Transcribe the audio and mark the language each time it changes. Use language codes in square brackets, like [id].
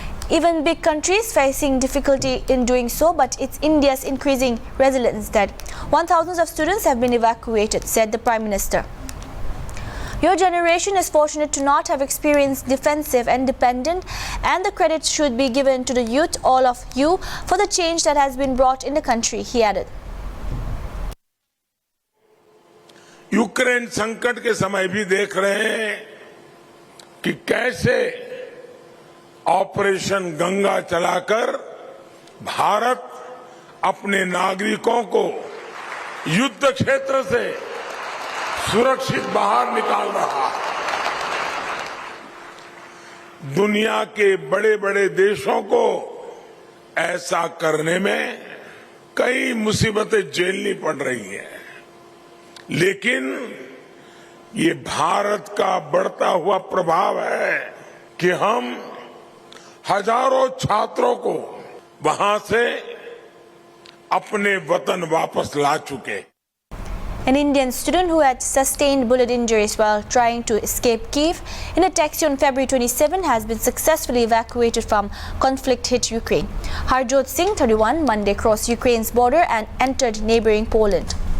[en] Even big countries facing difficulty in doing so, but it's India's increasing resilience that 1,000 of students have been evacuated, said the Prime Minister. Your generation is fortunate to not have experienced defensive and dependent, and the credit should be given to the youth, all of you, for the change that has been brought in the country, he added. [hi] Ukraine संकट के समय भी देख रहे हैं कि कैसे operation Ganga चलाकर भारत अपने नागरिकों को युद्ध क्षेत्र से सुरक्षित बाहर निकाल रहा है। दुनिया के बड़े बड़े देशों को ऐसा करने में कई मुसीबतें झेलनी पड़ रही हैं, लेकिन ये भारत का बढ़ता हुआ प्रभाव है कि हम हजारों छात्रों को वहां से अपने वतन वापस ला चुके। [en] An Indian student who had sustained bullet injuries while trying to escape Kyiv in a taxi on February 27 has been successfully evacuated from conflict-hit Ukraine. Harjot Singh, 31, Monday crossed Ukraine's border and entered neighboring Poland.